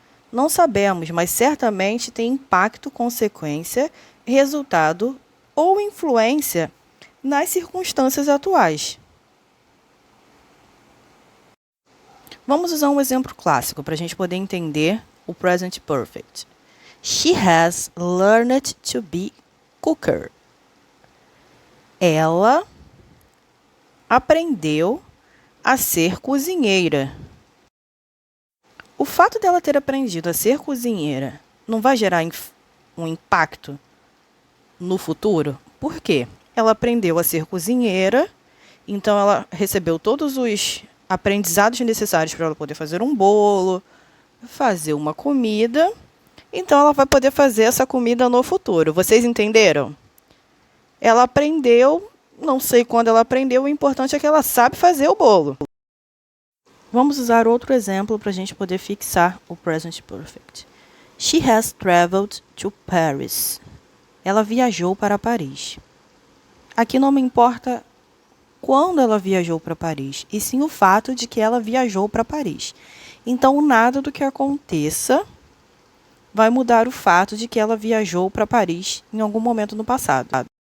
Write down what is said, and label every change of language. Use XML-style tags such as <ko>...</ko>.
<pt>Não sabemos, mas certamente tem impacto, consequência, resultado ou influência nas circunstâncias atuais. Vamos usar um exemplo clássico para a gente poder entender o Present Perfect.</pt> <en>She has learned to be cooker.</en> <pt>Ela aprendeu a ser cozinheira. O fato dela ter aprendido a ser cozinheira não vai gerar um impacto no futuro? Por quê? Ela aprendeu a ser cozinheira, então ela recebeu todos os aprendizados necessários para ela poder fazer um bolo, fazer uma comida. Então ela vai poder fazer essa comida no futuro. Vocês entenderam? Ela aprendeu, não sei quando ela aprendeu, o importante é que ela sabe fazer o bolo. Vamos usar outro exemplo para a gente poder fixar o Present Perfect.</pt> <en>She has traveled to Paris.</en> <pt>Ela viajou para Paris. Aqui não me importa quando ela viajou para Paris, e sim o fato de que ela viajou para Paris. Então, nada do que aconteça vai mudar o fato de que ela viajou para Paris em algum momento no passado.</pt>